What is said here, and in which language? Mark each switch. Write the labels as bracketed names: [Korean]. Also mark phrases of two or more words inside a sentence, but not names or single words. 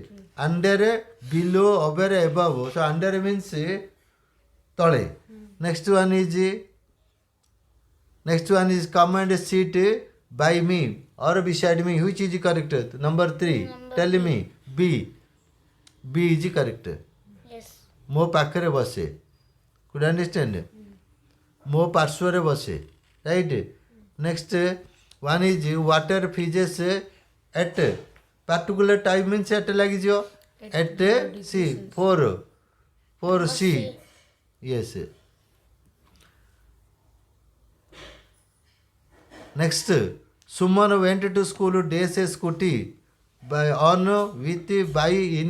[English] Under, below, over, above. So under means tole. Next one is come and sit by me or beside me. Which is correct? Number 3. Tell me. B. B is correct. Yes. [Odia] ମୋ ପାଖରେ ବସେ. [English] Could understand? [Odia] ମୋ ପାର୍ଶ୍ୱରେ ବସେ. [English] Right? Next one is water freezes at particular time means at ଲାଗିଯିବ. At C. 4 C. Yes. Next, Suman went to school days a scooty by on with by in.